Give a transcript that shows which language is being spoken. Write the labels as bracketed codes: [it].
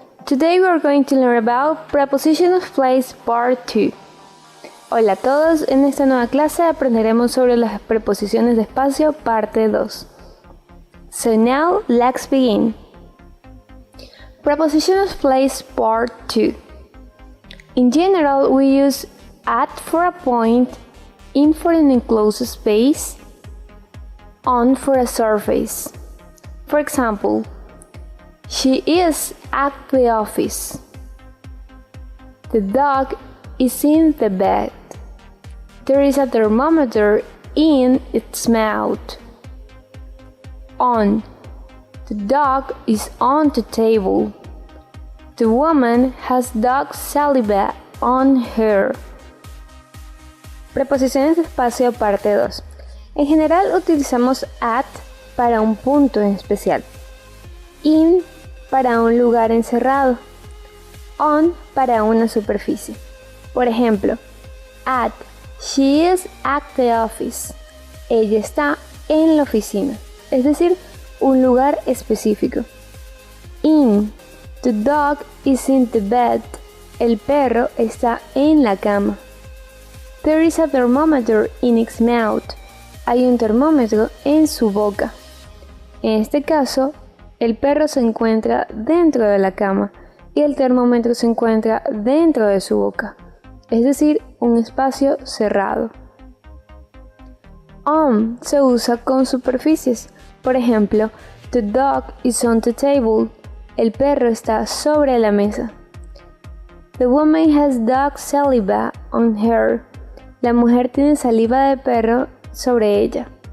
[en] Today we are going to learn about Preposition of Place Part 2. [es] Hola a todos, en esta nueva clase aprenderemos sobre las preposiciones de espacio parte 2. [en] So now, let's begin. Preposition of Place Part 2. In general, we use at for a point, in for an enclosed space, on for a surface. For example, she is at the office. The dog is in the bed. There is a thermometer in its mouth. On. The dog is on the table. The woman has dog saliva on her. [es] Preposiciones de espacio parte 2. En general utilizamos at para un punto en especial, in para un lugar encerrado, on para una superficie. Por ejemplo, [en] at, she is at the office. [es] Ella está en la oficina, es decir, un lugar específico. [en] In, the dog is in the bed. [es] El perro está en la cama. [en] There is a thermometer in its mouth. [es] Hay un termómetro en su boca. En este caso, el perro se encuentra dentro de la cama y el termómetro se encuentra dentro de su boca, es decir, un espacio cerrado. [en] On [es] se usa con superficies. Por ejemplo, [en] the dog is on the table. [es] El perro está sobre la mesa. [en] The woman has dog saliva on her. [es] La mujer tiene saliva de perro sobre ella.